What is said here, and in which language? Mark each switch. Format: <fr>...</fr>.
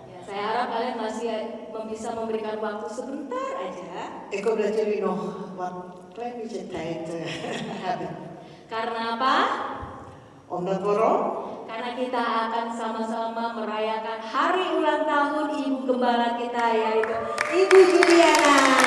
<id>Ya, saya harap kalian masih bisa memberikan waktu sebentar aja.</id> <nl>Ik hoop dat jullie nog wat klein beetje tijd hebben.</nl> <id>Karena apa?</id> <nl>Omdat waarom?</nl> <id>Karena kita akan sama-sama merayakan hari ulang tahun Ibu Gembala kita, yaitu Ibu Juliana.</id>